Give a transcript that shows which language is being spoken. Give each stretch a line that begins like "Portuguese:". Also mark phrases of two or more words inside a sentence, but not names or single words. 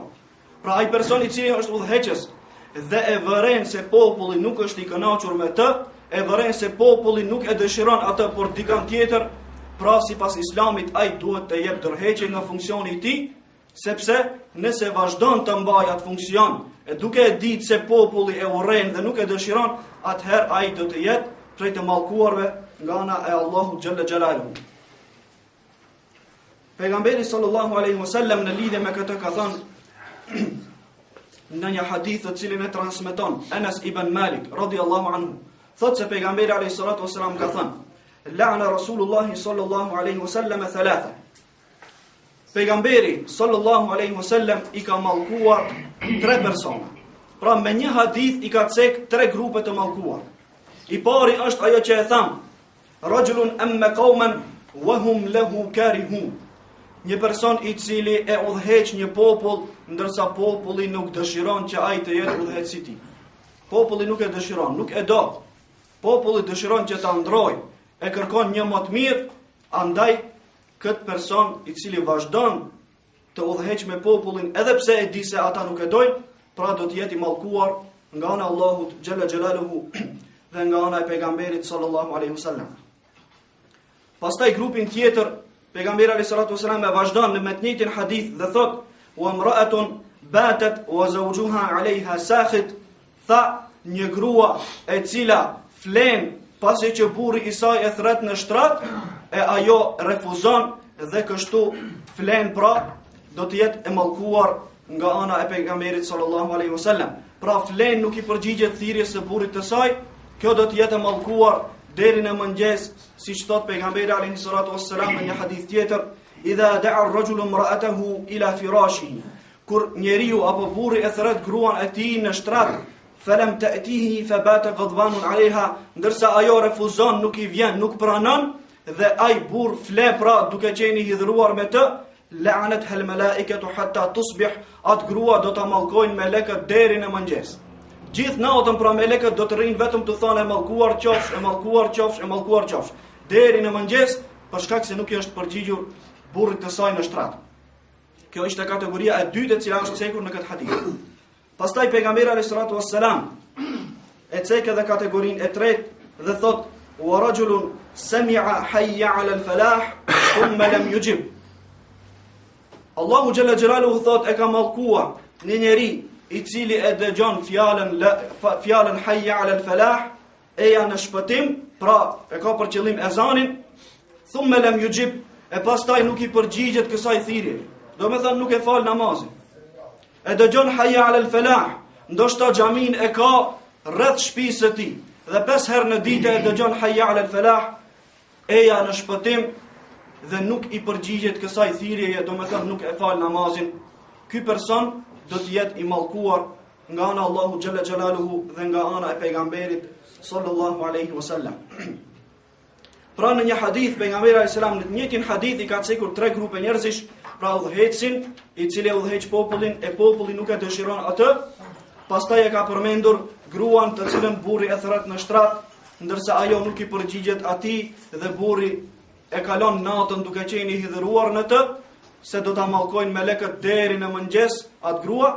Albanian: Pra ai person i cili është udhëheqës dhe e vëren se populli nuk është i kënaqur me të, e vëren se populli nuk e dëshiron atë por dikant tjetër, pra sipas Islamit ai duhet të jep dorëheqje nga funksioni i tij, sepse nëse vazhdon të mbajë atë funksion, e duke e ditë se populli e urren dhe nuk e dëshiron, atëherë ai do të jetë prej të mallkuarve nga ana e Allahu
Arabic: جل جلاله.
Albanian: Pejgamberi
Arabic: صلى الله عليه وسلم
Albanian: në lidhje me këtë ka thënë në një hadith të cilin e transmeton Anas ibn Malik
Arabic: رضي الله عنه,
Albanian: thotë se pejgamberi
Arabic: عليه الصلاة والسلام
Albanian: ka thënë:
Arabic: "لعن رسول الله صلى الله عليه وسلم ثلاثة."
Albanian: Pejgamberi
Arabic: صلى الله عليه وسلم
Albanian: i ka mallkuar 3 persona. Pra me një hadith i ka cek 3 grupe të mallkuar. I pari është ajo që e tham:
Arabic: "رجل أم قوما وهم له كارهون."
Albanian: Një person i cili e udhëheq një popull, ndërsa populli nuk dëshiron që ai të jetë udhëheqës i tij. Populli nuk e dëshiron, nuk e do. Populli dëshiron që ta ndrojë, e kërkon një më të mirë, andaj këtë person i cili vazhdon të udhëheq me popullin, edhe pse e di se ata nuk e dojnë, pra do të jetë i mallkuar nga ana e Allahut
Arabic: جل جلاله
Albanian: dhe nga ana e pejgamberit
Arabic: صلى الله عليه وسلم.
Albanian: Pastaj grupin tjetër, pejgamberi
Arabic: عليه الصلاة والسلام
Albanian: e vazhdon në të njëjtin hadith dhe thot:
Arabic: "وامرأة باتت وزوجها عليها ساخط."
Albanian: Tha një grua e cila flen pasi që burri i saj e thret në shtrat, e ajo refuzon dhe kështu flen, pra do të jetë e mallkuar nga ana e pejgamberit
Arabic: صلى الله عليه وسلم.
Albanian: Pra flen nuk i përgjigjet thirrjes së burrit të saj, kjo do të jetë e mallkuar deri në mëngjes, siç thot pejgamberi
Arabic: عليه الصلاة والسلام
Albanian: në një hadith tjetër:
Arabic: "إذا دعا الرجل امرأته إلى فراشه."
Albanian: Kur njeriu apo burri e thret gruan e tij në shtrat,
Arabic: فلم تأته فبات غضبان عليها,
Albanian: ndërsa ajo refuzon, nuk i vjen, nuk pranon, dhe ai burr fle, pra duke qenë i hidhruar me të,
Arabic: لعنتها الملائكة حتى تصبح,
Albanian: at grua do ta mallkojnë melekët deri në mëngjes. Gjithë natën pra melekët do të rrinë vetëm të thonë: "E mallkuar qofsh, e mallkuar qofsh, e mallkuar qofsh", deri në mëngjes, për shkak se nuk i është përgjigjur burrit të saj në shtrat. Kjo ishte kategoria e dytë e cila është cekur në këtë hadith. Pastaj pejgamberi
Arabic: عليه الصلاة والسلام
Albanian: e cekë edhe kategorinë e tretë dhe thot:
Arabic: "ورجل سمع حي على الفلاح ثم لم يجب."
Albanian: Allahu
Arabic: جل جلاله
Albanian: thot e ka mallkuar një njeri i cili e dëgjon fjalën
Arabic: حي على الفلاح,
Albanian: e ja në shpëtim, pra e ka për qëllim ezanin,
Arabic: ثم لم يجب,
Albanian: e pastaj nuk i përgjigjet kësaj thirrje. Do me thënë nuk e fal namazin. E dëgjon
Arabic: حي على الفلاح,
Albanian: ndoshta xhamin e ka rreth shtëpisë së tij, dhe 5 herë në ditë e dëgjon
Arabic: حي على الفلاح,
Albanian: e ja në shpëtim dhe nuk i përgjigjet kësaj thirrjeje, do me thënë nuk e fal namazin. Ky person do të jetë i mallkuar nga ana Allahu
Arabic: جل جلاله
Albanian: dhe nga ana e pejgamberit
Arabic: صلى الله عليه وسلم.
Albanian: Pra në një hadith pejgamberi
Arabic: عليه السلام,
Albanian: në të njëjtin hadith i ka cekur 3 grupe njerëzish, pra udhëhecin i cili udhëheq popullin e populli nuk e dëshiron atë, pastaj e ka përmendur gruan të cilën burri e thret në shtrat, ndërsa ajo nuk i përgjigjet atij dhe burri e kalon natën duke qenë i hidhëruar në të, se do ta mallkojnë melekët deri në mëngjes atë grua.